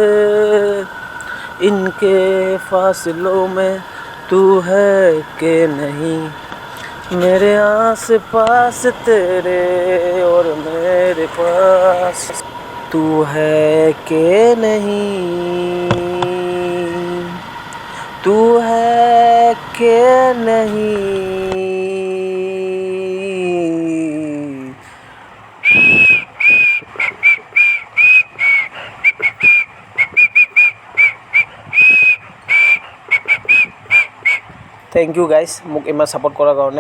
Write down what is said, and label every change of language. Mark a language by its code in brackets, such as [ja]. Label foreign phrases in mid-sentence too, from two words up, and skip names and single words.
[hi] इनके फासलों में तू है कि नहीं, मेरे आस पास तेरे और मेरे पास तू है कि नहीं, तू है कि नहीं। [en] thank you guys, [as] মোক ইমান ছাপোৰ্ট কৰাৰ কাৰণে।